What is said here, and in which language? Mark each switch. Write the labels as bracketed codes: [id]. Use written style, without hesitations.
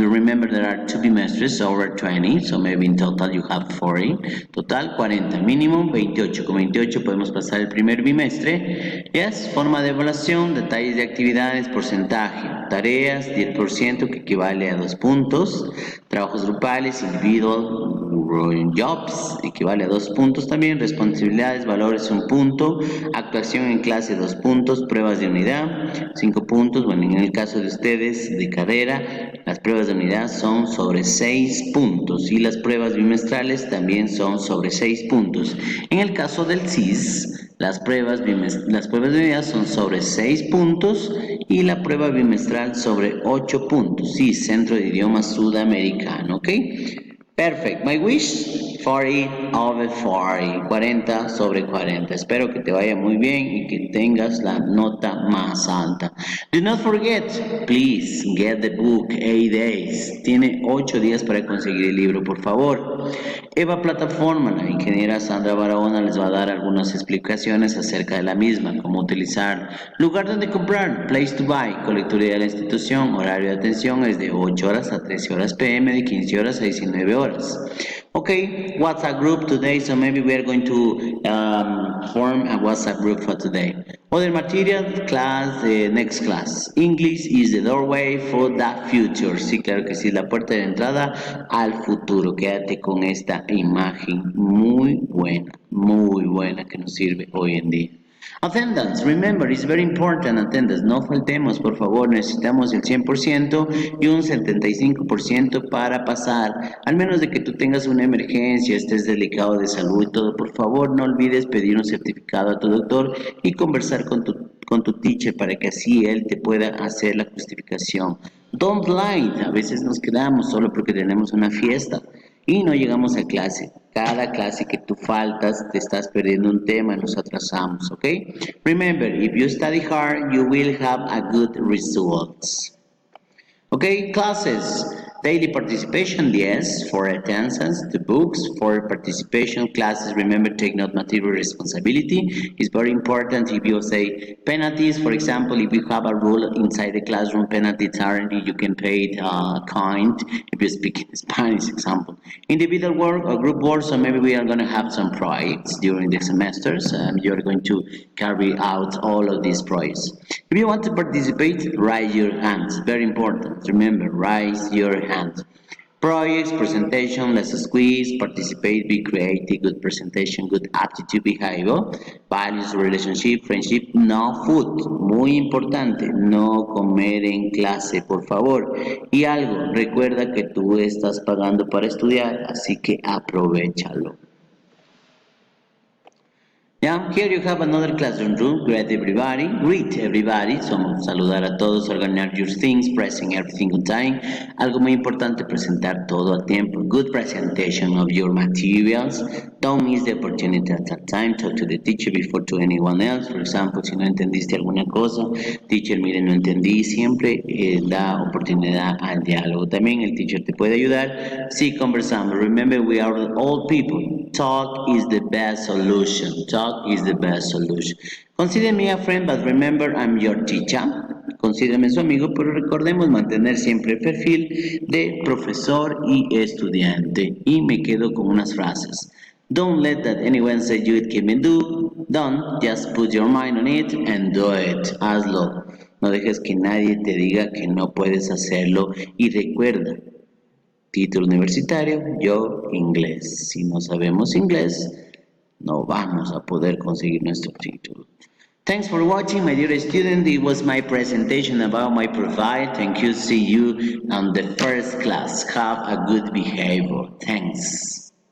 [en] Remember there are 2 bimestres over 20, so maybe in total you have 40. [es] Total 40, mínimo 28. Con 28 podemos pasar el primer bimestre. Yes, forma de evaluación, detalles de actividades, porcentaje, tareas, 10% que equivale a 2 puntos, trabajos grupales, [en] individual jobs, [es] equivale a 2 puntos también, responsabilidades, valores 1 punto, actuación en clase 2 puntos, pruebas de unidad 5 puntos, bueno, en el caso de ustedes de carrera, las pruebas de unidad son sobre 6 puntos y las pruebas bimestrales también son sobre 6 puntos. En el caso del CIS, las pruebas de unidad son sobre 6 puntos y la prueba bimestral sobre 8 puntos. Sí, Centro de Idiomas Sudamericano, ¿ok? [en] Perfect. My wish, 40 over 40. [es] 40 sobre 40. Espero que te vaya muy bien y que tengas la nota más alta. [en] Do not forget, please, get the book 8 days. [es] Tiene 8 días para conseguir el libro, por favor. Eva Plataforma, la ingeniera Sandra Barahona les va a dar algunas explicaciones acerca de la misma, cómo utilizar, lugar donde comprar, [en] place to buy, [es] colecturía de la institución, horario de atención es de 8 horas a 13 horas p.m., de 15 horas a 19 horas. [en] Okay, WhatsApp group today, so maybe we are going to form a WhatsApp group for today. Other material, class, next class. English is the doorway for the future. [es] Sí, claro que sí, la puerta de entrada al futuro. Quédate con esta imagen muy buena que nos sirve hoy en día. [en] Attendance, remember, it's very important attendance. [es] No faltemos, por favor, necesitamos el 100% y un 75% para pasar. Al menos de que tú tengas una emergencia, estés delicado de salud y todo, por favor, no olvides pedir un certificado a tu doctor y conversar con tu teacher para que así él te pueda hacer la justificación. [en] Don't lie, [es] a veces nos quedamos solo porque tenemos una fiesta y no llegamos a clase. Cada clase que tú faltas, te estás perdiendo un tema, nos atrasamos, ¿ok? [en] Remember, if you study hard, you will have a good results. Okay, classes. Daily participation, yes, for attendance, the books, for participation classes, remember take note material responsibility. It's very important if you say penalties, for example, if you have a rule inside the classroom, penalties aren't, you can pay it kind if you speak in Spanish, example. Individual work or group work, so maybe we are going to have some projects during the semesters and you're going to carry out all of these projects. If you want to participate, raise your hands, very important. Remember, raise your hand. Projects, presentation, let's squeeze, participate, be creative, good presentation, good aptitude, behavior, values, relationship, friendship, no food, [es] muy importante, no comer en clase, por favor. Y algo, recuerda que tú estás pagando para estudiar, así que aprovechalo. [en] Yeah, here you have another classroom room. Greet everybody. So, [es] saludar a todos, [en] organize your things, pressing everything on time. [es] Algo muy importante, presentar todo a tiempo. [en] Good presentation of your materials. Don't miss the opportunity at that time. Talk to the teacher before to anyone else. For example, [es] si no entendiste alguna cosa, teacher, mire, no entendí. Siempre da oportunidad al diálogo. También el teacher te puede ayudar si conversamos. [en] Remember, we are all people. Talk is the best solution. Talk is the best solution. Consider me a friend, but remember I'm your teacher. [es] Considérame su amigo, pero recordemos mantener siempre el perfil de profesor y estudiante. Y me quedo con unas frases. [en] Don't let that anyone say you can do. Don't, just put your mind on it and do it. [es] Hazlo. No dejes que nadie te diga que no puedes hacerlo y recuerda, título universitario, yo inglés. Si no sabemos inglés, no vamos a poder conseguir nuestro título. [en] Thanks for watching, my dear student. It was my presentation about my profile. Thank you. See you on the first class. Have a good behavior. Thanks.